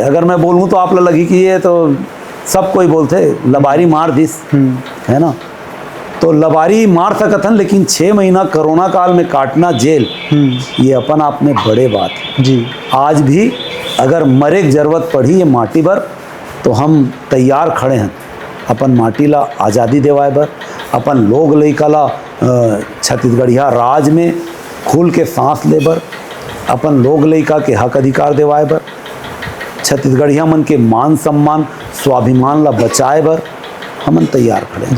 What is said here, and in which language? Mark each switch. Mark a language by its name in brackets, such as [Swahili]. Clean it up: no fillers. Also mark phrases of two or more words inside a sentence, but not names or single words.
[Chhattisgarhi] अगर मैं बोलूँ तो आप ला लगी कि ये तो सब कोई बोलते लबारी मार दिस, है ना। तो लबारी मार सकथन, लेकिन 6 महीना कोरोना काल में काटना जेल, ये अपन आप में बड़े बात है जी। आज भी अगर मरे की जरूरत पड़ी ये माटी पर तो हम तैयार खड़े हैं अपन माटी ला आज़ादी देवाए बर, अपन लोग लइका ला छत्तीसगढ़िया राज में खुल के सांस ले बर, अपन लोग लइका के हक अधिकार देवाए बर, छत्तीसगढ़िया मन के मान सम्मान स्वाभिमान ला बचाए बर हमन तैयार खड़े हैं।